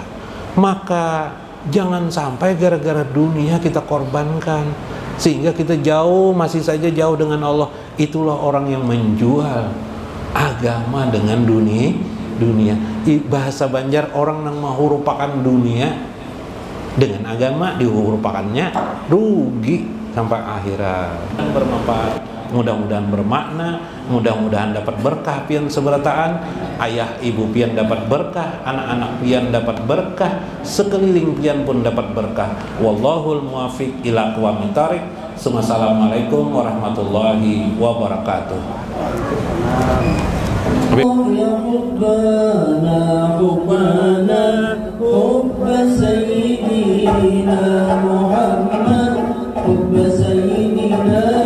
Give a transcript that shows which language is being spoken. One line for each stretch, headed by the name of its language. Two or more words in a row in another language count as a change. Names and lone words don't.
Indonesian: Maka jangan sampai gara-gara dunia kita korbankan sehingga kita masih saja jauh dengan Allah. Itulah orang yang menjual agama dengan dunia. Bahasa Banjar, orang yang menghurupakan dunia dengan agama dihurupakannya rugi sampai akhirat. Bermanfaat, mudah-mudahan bermakna, mudah-mudahan dapat berkah pian seberataan, ayah ibu pian dapat berkah, anak-anak pian dapat berkah, sekeliling pian pun dapat berkah.
Arabic: والله الموفق إلى أقوم الطريق. السلام عليكم ورحمة الله وبركاته. يا حبنا حب سيدنا محمد حب سيدنا